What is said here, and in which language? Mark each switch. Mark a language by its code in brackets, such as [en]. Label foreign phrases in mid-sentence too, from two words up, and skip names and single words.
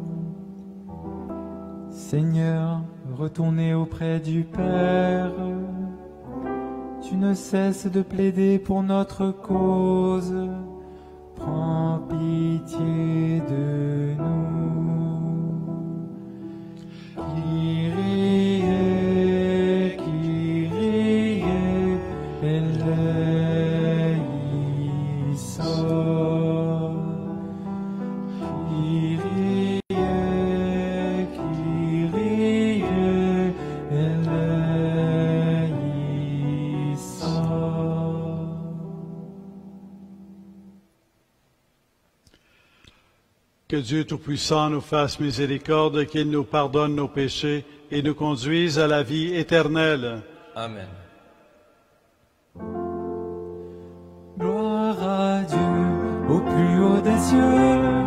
[fr] Seigneur, retournez auprès du Père. Tu ne cesses de plaider pour notre cause. Prends pitié de nous. [el] Κύριε, Κύριε, ἐλέησον. Κύριε, Κύριε, ἐλέησον. [fr] Que Dieu Tout-Puissant nous fasse miséricorde, qu'il nous pardonne nos péchés et nous conduise à la vie éternelle. Amen. Gloire à Dieu au plus haut des cieux.